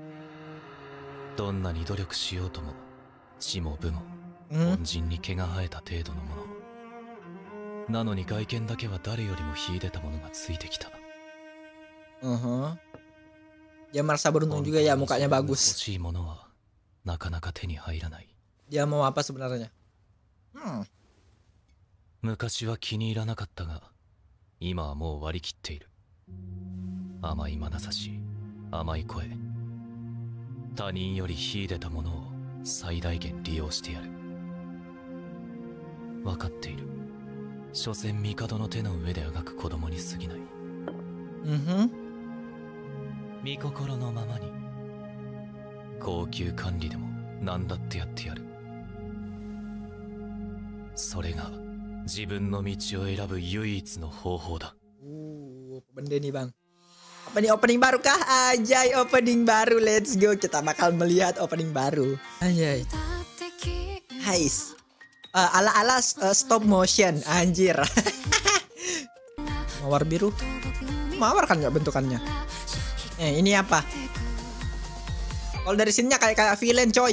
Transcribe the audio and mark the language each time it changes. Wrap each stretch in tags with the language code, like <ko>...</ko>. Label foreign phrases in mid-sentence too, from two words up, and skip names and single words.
<id>Dia merasa beruntung juga ya, mukanya bagus. Dia mau apa sebenarnya?</id> <ja>昔は気に入らなかったが、今はもう割り切っている。甘い眼差し、甘い声、他人より秀でたものを最大限利用してやる。分かっている。所詮帝の手の上であがく子供に過ぎない。御心のままに、高級管理でも何だってやってやる。それが自分の道を選ぶ唯一の方法だ。</ja> <id>Benda nih bang. Apa nih, opening baru kah? Anjay, opening baru.</id> <en>Let's go.</en> <id>Kita bakal melihat opening baru. Anjay. Hais. Ala-ala</id> <en>stop motion.</en> <id>Anjir. Mawar biru. Mawar kan nggak bentukannya? Ini apa? Kalau dari sininya kayak villain coy.</id>